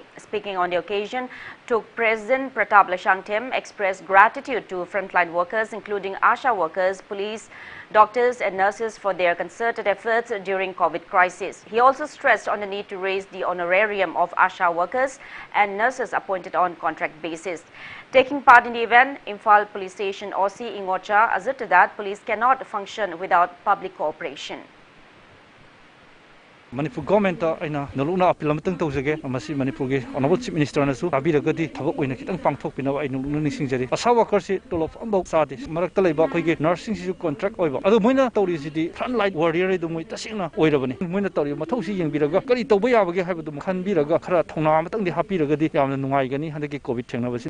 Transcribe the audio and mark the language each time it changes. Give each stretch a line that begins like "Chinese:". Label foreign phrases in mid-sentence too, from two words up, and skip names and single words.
English: Speaking on the occasion, President Pratap Lashangtem expressed gratitude to frontline workers including ASHA workers, police, doctors and nurses for their concerted efforts during COVID crisis. He also stressed on the need to raise the honorarium of ASHA workers and nurses appointed on contract basis. Taking part in the event, Imphal Police Station OC Ingocha asserted that police cannot function without public cooperation.
Manipuri: Manipur government aina naluna appeal amatang tawjage amasi Manipur ge
English: honorable chief minister
Manipuri: nasu tabiragadi thabak oina kitang pangthok pinaba ai nulung ningsingjari
English: asa worker
Manipuri: si tolof ambok sade marakta leiba khoi ge nursing si contract oiba adu moina tawri sidi
English: frontline warrior
Manipuri: du moi tasingna oirabani moina tawri mathau si yengbiraga kari tawba yabage haibadu khanbiraga khara thongna amatang di hapiragadi yamna nungai gani handaki covid thengnabasi